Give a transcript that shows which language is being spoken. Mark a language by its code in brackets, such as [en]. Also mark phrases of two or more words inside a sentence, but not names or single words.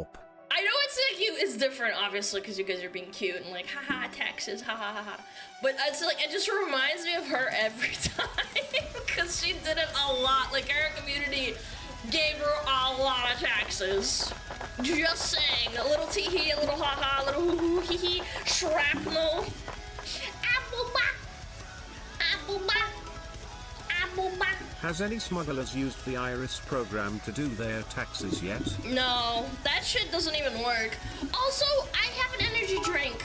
[en] I know it's like it's different, obviously, because you guys are being cute and like, haha, taxes, ha ha ha ha. But it's like, it just reminds me of her every time, because she did it a lot. Like, our community gave her a lot of taxes. Just saying, a little tee hee, a little ha ha, a little hoo hoo hee hee, shrapnel. Applebach, applebach, applebach. Has any smugglers used the Iris program to do their taxes yet? No, that shit doesn't even work. Also, I have an energy drink.